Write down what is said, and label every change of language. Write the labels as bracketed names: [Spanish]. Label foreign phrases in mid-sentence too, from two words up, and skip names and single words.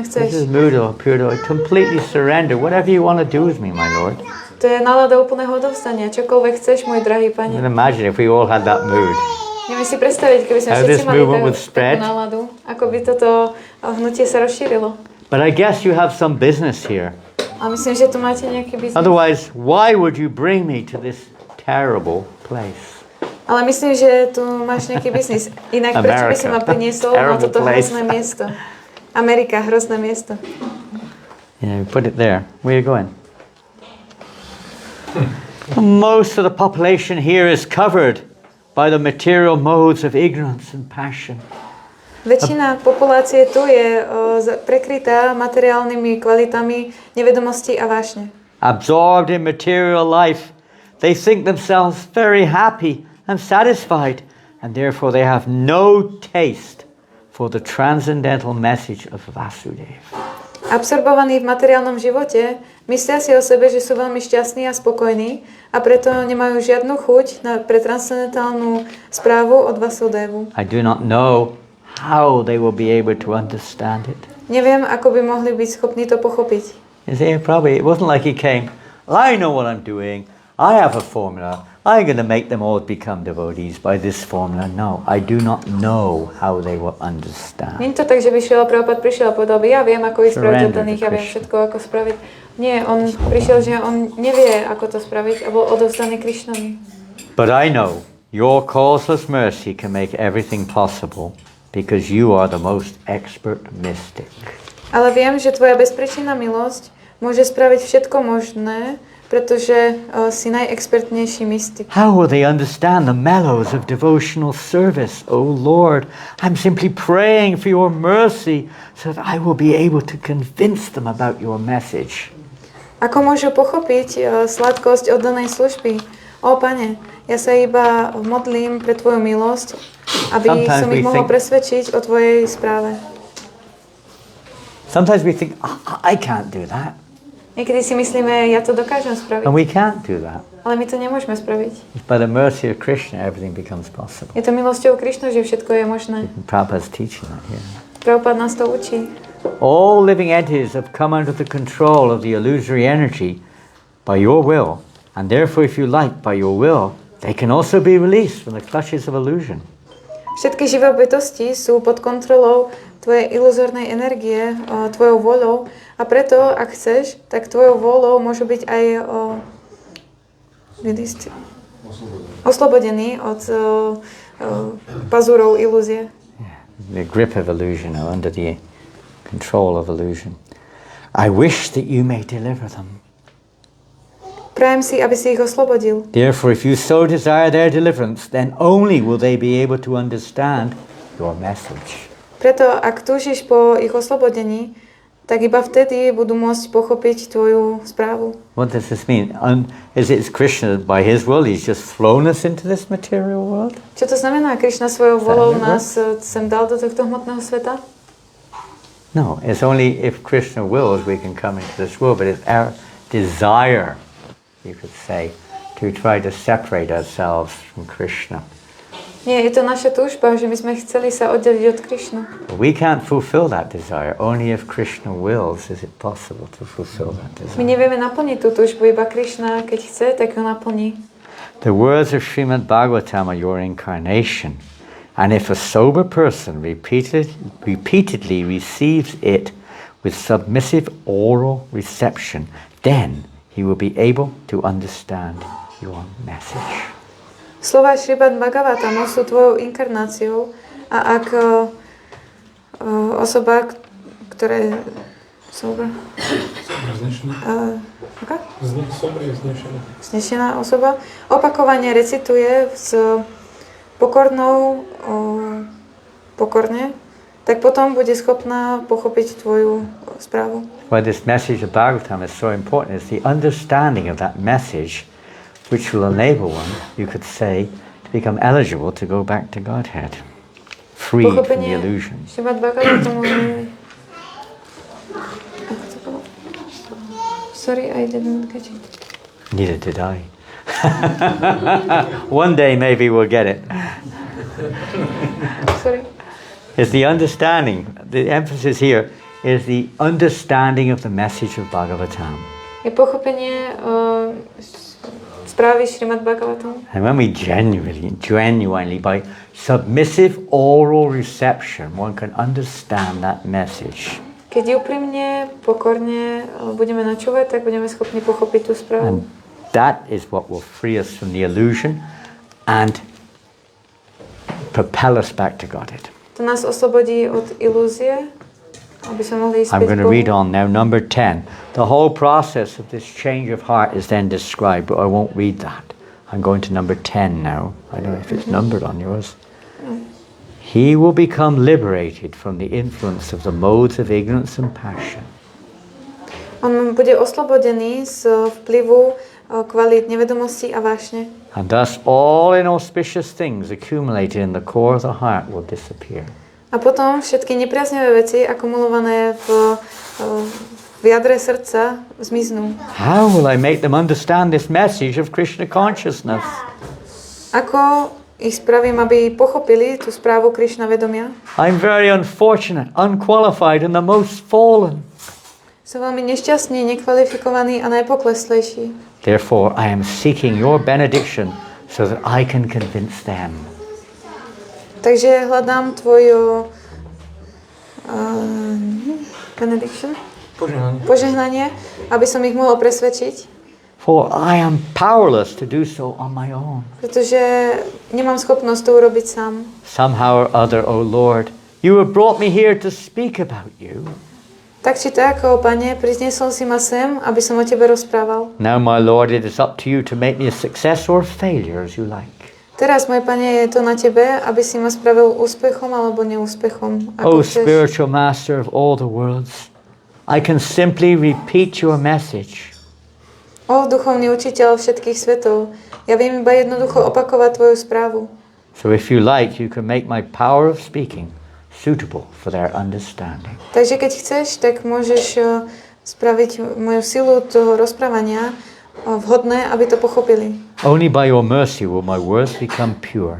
[English] This [Slovak] chceš. [English] is Mudo, Purdo. Completely surrender. Whatever you want to do with me, my Lord. [Slovak] To je nálada úplného odovzdania. Čokoľvek chceš, môj drahý [English] And [Slovak] pane. [English] imagine if we all had that mood. [Slovak] Neviem si predstaviť, keby sme [English] How this [Slovak] všetci mali [English] movement would spread. [Slovak] takú náladu, ako by toto hnutie sa rozšírilo. [English] But I guess you have some business here. [Slovak] A myslím, že tu máte nejaký biznis. [English] Otherwise, why would you bring me to this terrible place? [Slovak] Ale myslím, že tu máš nejaký biznis. Inak prečo by si ma [English] America. [Slovak] priniesol na [English] Terrible [Slovak] toto [English] place. [Slovak] hrozné miesto? Amerika, hrozné miesto. [English] Yeah, put it there. Where are you going? Most of the population here is covered by the material modes of ignorance and passion. [Slovak] Väčšina populácie tu je prekrytá materiálnymi kvalitami nevedomosti a vášne. [English] Absorbed in material life, they think themselves very happy and satisfied, and therefore they have no taste for the transcendental message of Vasudeva. [Slovak] Absorbovaní v materiálnom živote, myslia si o sebe, že sú veľmi šťastní a spokojní a preto nemajú žiadnu chuť pre transcendentálnu správu od Vasudevu. [English] I do not know how they will be able to understand it. [Slovak] Neviem, ako by mohli byť schopní to pochopiť. [English] You see, probably it wasn't like he came, I know what I'm doing, I have a formula, I'm going to make them all become devotees by this formula. No, I do not know how they will understand. [Slovak] Nie je to tak, že by Prabhupada prišiel a povedal by, ja viem, ako ich spraviť oddaných, ja viem všetko, ako spraviť. Nie, on prišiel, že on nevie, ako to spraviť a bol odovzdaný Krišnovi. [English] But I know your causeless mercy can make everything possible because you are the most expert mystic. [Slovak] Ale viem, že tvoja bezpríčinná milosť môže spraviť všetko možné, pretože si najexpertnejší mystik. [English] How will they understand the mellows of devotional service, O Lord? I'm simply praying for your mercy so that I will be able to convince them about your message. [Slovak] Ako môžu pochopiť sladkosť oddanej služby? Ó, Pane, ja sa iba modlím pre tvoju milosť, aby som ich mohol presvedčiť o tvojej správe. [English] Sometimes we think, I can't do that. [Slovak] Niekedy si myslíme, ja to dokážem spraviť. [English] And we can't do that. [Slovak] Ale my to nemôžeme spraviť. [English] It's by the mercy of Krishna everything becomes possible. [Slovak] Je to milosťou Krišnu, že všetko je možné. [English] Prabhupada's teaching that here. [Slovak] Prabhupada nás to učí. [English] All living entities have come under the control of the illusory energy by your will, and therefore, if you like, by your will, they can also be released from the clutches of illusion. [Slovak] Všetky živé bytosti sú pod kontrolou tvojej iluzórnej energie, tvojou voľou a preto, ak chceš, tak tvojou voľou môžu byť aj oslobodení od pazúrov ilúzie. [English] The grip of illusion or under the control of illusion. I wish that you may deliver them. [Slovak] Prajem si, aby si ich oslobodil. [English] Therefore, if you so desire their deliverance, then only will they be able to understand your message. [Slovak] Preto, ak túžiš po ich oslobodení, tak iba vtedy budú môcť pochopiť tvoju správu. [English] What does this mean? Is it Krishna, by his will, he's just flown us into this material world? [Slovak] Čo to znamená? Krišna svojou volou nás sem dal do tohto hmotného sveta? [English] No, it's only if Krishna wills we can come into this world, but it's our desire, you could say, to try to separate ourselves from Krishna. [Slovak] Nie, je to naša túžba, že my sme chceli sa oddeliť od Krišnu. [English] We can't fulfill that desire. Only if Krishna wills is it possible to fulfill that [Slovak] My [English] desire. [Slovak] nevieme naplniť tú túžbu, iba Krišna, keď chce, tak ho naplní. [English] The words of Srimad Bhagavatam are your incarnation, and if a sober person repeatedly receives it with submissive oral reception, then he will be able to understand your message. [Slovak] Slova Srimad Bhagavata sú tvojou inkarnáciou a ak osoba, ktorá je sober, znešená osoba, opakovane recituje s pokorne, tak potom bude schopná pochopiť tvoju správu. [English] Why this message of Bhagavatam is so important is the understanding of that message, which will enable one, you could say, to become eligible to go back to Godhead, freed from the illusions. Srimad Bhagavatamu. Sorry, I didn't get it. Neither did I. One day maybe we'll get it. Sorry. It's the understanding, the emphasis here is the understanding of the message of Bhagavatam. [Slovak] Je pochopenie správy Srimad Bhagavatamu. [English] And when we genuinely, by submissive oral reception, one can understand that message. [Slovak] Keď úprimne, pokorne budeme načúvať, tak budeme schopní pochopiť tú správu. [English] And that is what will free us from the illusion and propel us back to Godhead. [Slovak] To nás oslobodí od ilúzie, aby sme mohli ísť [English] I'm [Slovak] späť [English] going [Slovak] k [English] to [Slovak] Bohu. [English] read on now, number 10. The whole process of this change of heart is then described, but I won't read that. I'm going to number 10 now. I don't know if it's numbered on yours. he will become liberated from the influence of the modes of ignorance and passion. [Slovak] On bude oslobodený z vplyvu kvalít nevedomosti a vášne. [English] And thus all inauspicious things accumulated in the core of the heart will disappear. [Slovak] A potom všetky nepriaznivé veci akumulované v jadre srdca zmiznú. [English] How will I make them understand this message of Krishna consciousness? [Slovak] Ako ich spravím, aby pochopili tú správu Krishna vedomia? [English] I'm very unfortunate, unqualified, and the most fallen. [Slovak] Som veľmi nešťastný, nekvalifikovaný a najpokleslejší. [English] Therefore, I am seeking your benediction so that I can convince them. [Slovak] Takže hľadám tvoju benediction? Požehnanie, aby som ich mohol presvedčiť. [English] For I am powerless to do so on my own. [Slovak] Pretože nemám schopnosť to urobiť sám. [English] Somehow or other, O Lord, you have brought me here to speak about you. [Slovak] Tak či tak, ó Pane, priniesol si ma sem, aby som o tebe rozprával. [English] Now, my Lord, it is up to you to make me a success or failure as you like. [Slovak] Teraz, môj Pane, je to na tebe, aby si ma spravil úspechom alebo neúspechom. [English] O spiritual master of all the worlds, I can simply repeat your message. [Slovak] O duchovný učiteľ všetkých svetov, ja viem iba jednoducho opakovať tvoju správu. [English] So if you like, you can make my power of speaking suitable for their understanding. [Slovak] Takže keď chceš, tak môžeš spraviť moju silu toho rozprávania vhodné, aby to pochopili. [English] Only by your mercy will my words become pure.